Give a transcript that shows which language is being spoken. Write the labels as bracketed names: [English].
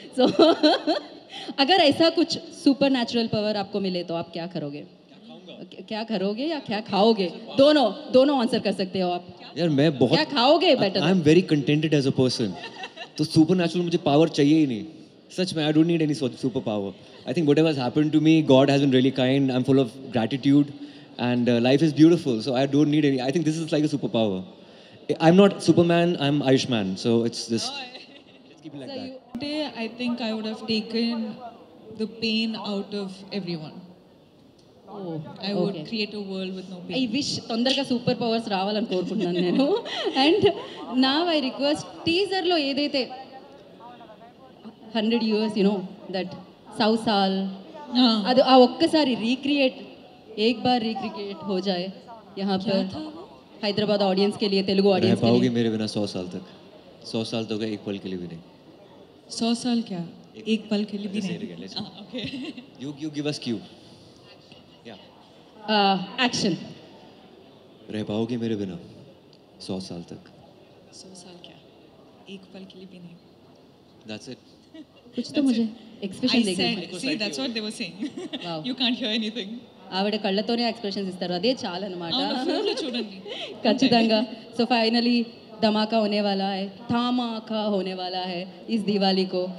[Hindi] सो अगर ऐसा कुछ सुपर नेचुरल पावर आपको मिले तो आप क्या करोगे? क्या करोगे या क्या खाओगे? दोनों आंसर कर सकते हो आप. यार मैं बहुत क्या खाओगे better? [English] I am very contented as a person. [Hindi] तो सुपर नेचुरल मुझे पावर चाहिए ही नहीं. सच में, [English] I don't need any super power. I think whatever has happened to me, God has been really kind. I'm full of gratitude, and life is beautiful. So I don't need any. I think this is like a superpower. I'm not Superman. I'm Ayushman. So it's just. Let's keep it like that. Today, I think I would have taken the pain out of everyone. Oh, I would create a world with no pain. I wish [Telugu] తొందరగా super powers రావాలని కోరుకుంటున్నాను నేను. And నా I request, టీజర్లో ఏదైతే [English] 100 years that [Hindi] 100 साल, [Telugu] అది ఆ ఒక్కసారి రీక్రియేట్, [Hindi] एक बार रिक्रिएट हो जाए यहाँ पर हैदराबाद ऑडियंस के लिए, तेलुगु ऑडियंस के लिए. पाओगे मेरे बिना 100 साल तक? 100 साल तो गए, एक पल के लिए भी नहीं. 100 साल क्या? एक पल के लिए भी [English] Let's say it [Hindi] नहीं. [English] again. Let's go. Okay. You give us cue. Yeah. Action. [Hindi] रह पाओगे मेरे बिना 100 साल तक. 100 साल क्या? एक पल के लिए भी नहीं. [English] That's it. [Hindi] कुछ तो मुझे एक्सप्रेशन [English] I [Hindi] देखना. [English] said, see, that's what they were saying. Wow. You can't hear anything. [Telugu] ఆవిడ కళ్ళతోనే ఎక్స్ప్రెషన్స్ ఇస్తారు, అదే చాలా అనమాట. అవును, phone లో చూడండి. ఖచ్చితంగా. [English] so finally [Hindi] धमाका होने वाला है, धमाका होने वाला है इस दिवाली को.